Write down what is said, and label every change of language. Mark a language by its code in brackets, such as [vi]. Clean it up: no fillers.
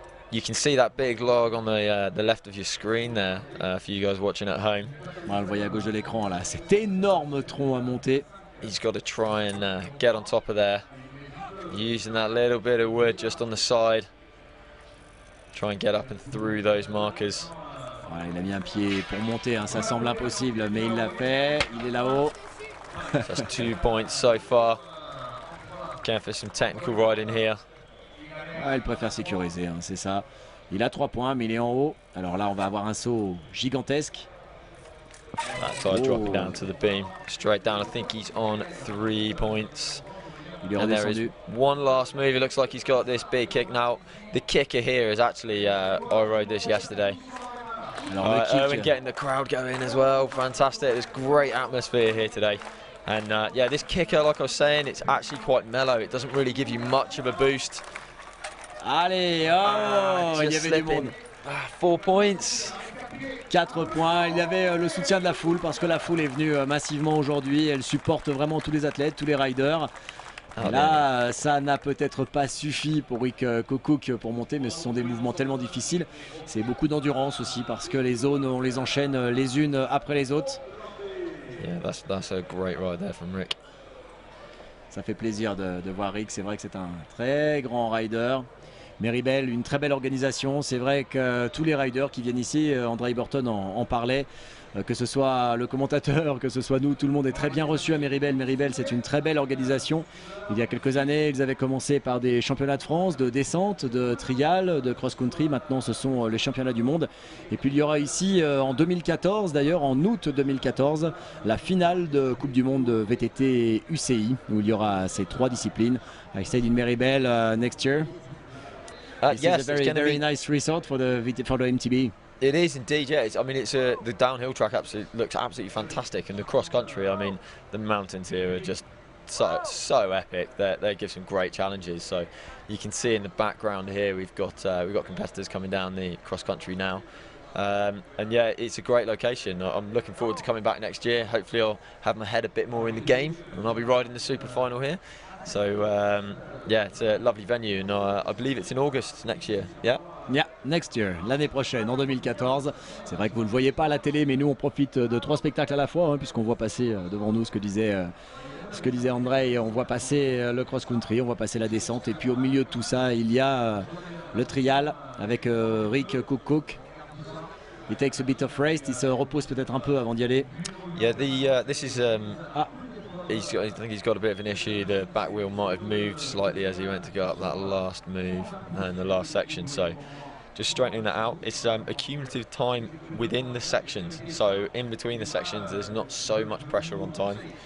[en] You can see that big log on the left of your screen there for you guys watching at home. [fr] Voilà, le voyez à gauche de l'écran là. Cet énorme tronc à monter. [en] He's got to try and get on top of there. Using that little bit of wood just on the side. Try and get up and through those markers. [fr] Voilà, il a mis un pied pour monter, hein. Ça semble impossible, mais il l'a fait. Il est là-haut. [en] That's 2 points so far. Going for some technical riding here. [fr] Ah, il préfère sécuriser, hein, c'est ça. Il a 3 points, mais il est en haut. Alors là, on va avoir un saut gigantesque. [en] That side dropping down to the beam. Straight down, I think he's on 3 points. [fr] Il est [en] and there is one last move. It looks like he's got this big kick now. The kicker here is actually, I rode this yesterday. Erwin getting the crowd going as well. Fantastic. There's great atmosphere here today. And yeah, this kicker, like I was saying, it's actually quite mellow. It doesn't really give you much of a boost. [fr] Allez, il y avait du monde. 4 points. 4 points. Il y avait le soutien de la foule parce que la foule est venue massivement aujourd'hui. Elle supporte vraiment tous les athlètes, tous les riders. Et là, ça n'a peut-être pas suffi pour Rick Cook pour monter, mais ce sont des mouvements tellement difficiles. C'est beaucoup d'endurance aussi parce que les zones, on les enchaîne les unes après les autres. [en] Yeah, that's a great ride there from Rick. [fr] Ça fait plaisir de voir Rick. C'est vrai que c'est un très grand rider. Meribel, une très belle organisation. C'est vrai que tous les riders qui viennent ici, André Burton en parlait, que ce soit le commentateur, que ce soit nous, tout le monde est très bien reçu à Meribel. Meribel, c'est une très belle organisation. Il y a quelques années, ils avaient commencé par des championnats de France, de descente, de trial, de cross-country. Maintenant, ce sont les championnats du monde. Et puis, il y aura ici, en 2014, d'ailleurs, en août 2014, la finale de Coupe du Monde de VTT UCI, où il y aura ces 3 disciplines. [en] I stayed in Meribel next year. This yes, is a very nice resort for the MTB. It is indeed, yeah. I mean, the downhill track looks absolutely fantastic, and the cross country. I mean, the mountains here are just so epic. They give some great challenges. So you can see in the background here we've got competitors coming down the cross country now, and yeah, it's a great location. I'm looking forward to coming back next year. Hopefully, I'll have my head a bit more in the game, and I'll be riding the super final here. So yeah, it's a lovely venue, and I believe it's in August next year. Yeah. Yeah, next year, [fr] l'année prochaine, en 2014. C'est vrai que vous ne le voyez pas à la télé, mais nous on profite de 3 spectacles à la fois, hein, puisqu'on voit passer devant nous ce que disait André. On voit passer le cross-country, on voit passer la descente, et puis au milieu de tout ça, il y a le trial avec Rick Cook. [en] He takes a bit of rest, [fr] il se repose peut-être un peu avant d'y aller. [en] Yeah, this is. I think he's got a bit of an issue. The back wheel might have moved slightly as he went to go up that last move in the last section. So just straightening that out. It's a cumulative time within the sections. So in between the sections, there's not so much pressure on time.